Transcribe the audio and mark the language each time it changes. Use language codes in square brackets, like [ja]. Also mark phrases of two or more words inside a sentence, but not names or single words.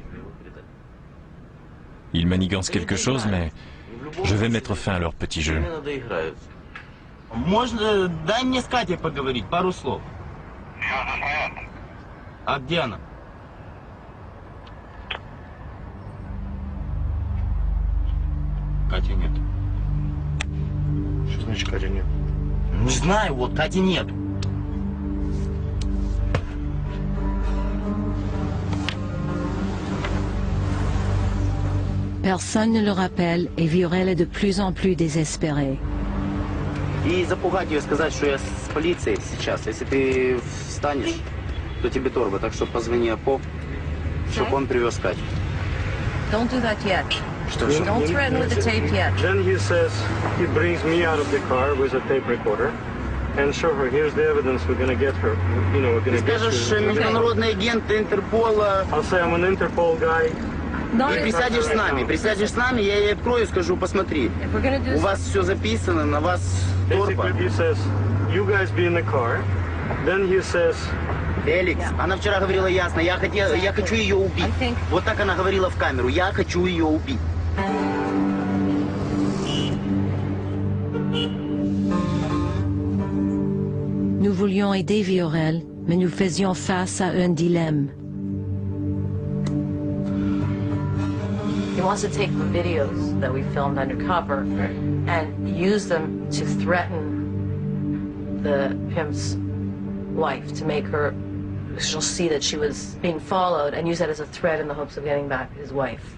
[fr] Ils manigancent quelque chose, mais je vais mettre fin à leur petit jeu. [ru] Можно, дай мне с Катей поговорить, пару слов. А где она? Кати нет. Что значит Кати нет? Не знаю, вот Кати нет. [fr] Personne ne le rappelle et Viorel est de plus en plus désespéré. [ru] И запугать ее, сказать, что я с полицией сейчас. Если ты встанешь, то тебе торба. Так что позвони Апо, чтобы он привез Катю. [en] Don't do that yet. [ru] Что? [en] Don't threaten with the tape yet. Then he says he brings me out of the car with a tape recorder and show her, here's the evidence, we're gonna get her. You know, we're gonna [ru] Ты скажешь, международный агент Интерпола. [en] I'll say I'm an Interpol guy. [ru] И присядешь с нами, я ей открою и скажу, посмотри, у вас все записано, на вас торба. [en] Basically he says, you guys be in the car. Then he says, [ru] Феликс, она вчера говорила ясно, я хочу ее убить. Вот так она говорила в камеру, я хочу ее убить. [fr] Nous voulions aider Viorel, mais nous faisions face à un dilemme. [en] He wants to take the videos that we filmed undercover and use them to threaten the pimp's wife, to make her, she'll see that she was being followed and use that as a threat in the hopes of getting back his wife.